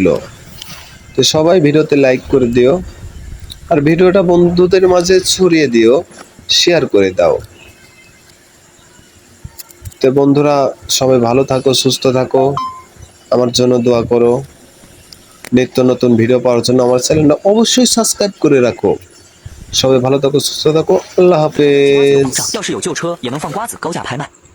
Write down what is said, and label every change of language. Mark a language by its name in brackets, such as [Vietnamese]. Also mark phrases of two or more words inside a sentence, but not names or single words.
[Bangla] তো সবাই ভিডিওতে লাইক করে দিও, আর ভিডিওটা বন্ধুদের মাঝে ছড়িয়ে দিও, শেয়ার করে দাও। তো বন্ধুরা, সবাই ভালো থাকো, সুস্থ থাকো, আমার জন্য দোয়া করো। নিত্য নতুন ভিডিও পাওয়ার জন্য আমার চ্যানেলটা অবশ্যই সাবস্ক্রাইব করে রাখো। সবাই ভালো থাকো, সুস্থ থাকো, আল্লাহ [Chinese] 瓜子有保障， [Bangla] হাফেজ। [Chinese] 要是有旧车也能放瓜子高价拍卖。